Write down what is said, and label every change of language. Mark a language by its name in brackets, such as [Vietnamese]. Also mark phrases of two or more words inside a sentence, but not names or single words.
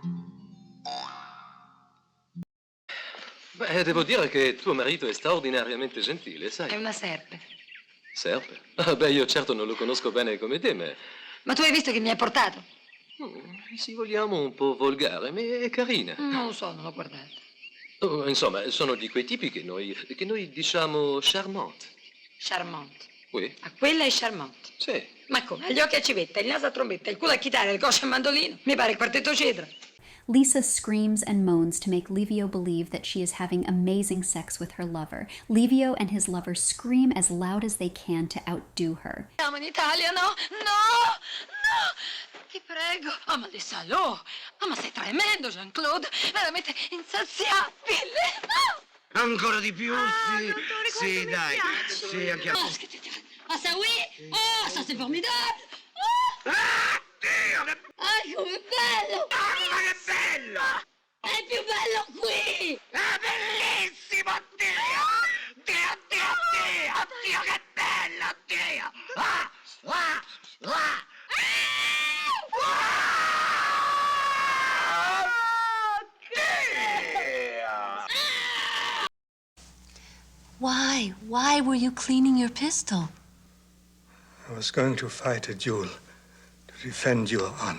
[Italian] Beh, devo dire che tuo marito è straordinariamente gentile, sai? È una serpe. Serpe? Ah, beh, io certo non lo conosco bene come te, ma... Ma tu hai visto che mi hai portato? Se vogliamo un po' volgare, ma è carina. Non lo so, non l'ho guardata. Oh, insomma, sono di quei tipi che noi diciamo charmante. Charmante. Oui. Ma quella è charmante. Sì. Ma come? Ha gli occhi a civetta, il naso a trombetta, il culo a chitarra, il coscio a mandolino. Mi pare il quartetto cedra. [English] Lisa screams and moans to make Livio believe that she is having amazing sex with her lover. Livio and his lover scream as loud as they can to outdo her. [Italian] Siamo in Italia, no? No! No! Ti prego. Oh, ma Alessandro! Oh, ma sei tremendo, Jean-Claude! Veramente insaziabile! No! Ancora di più, sì. non te lo ricordo, Sì, mi dai. piace. Sì, anche a [French] Oh, ah, ça oui! Oh, ça c'est formidable! Oh! [Italian] Dio, che... Ah, com'è bello! Ma che bello! È più bello qui! È bellissimo, Dio! Dio, Dio, Dio! Dio, che bello, Dio! Ah! Ah! Ah! [English] Why? Why were you cleaning your pistol? I was going to fight a duel to defend your honor.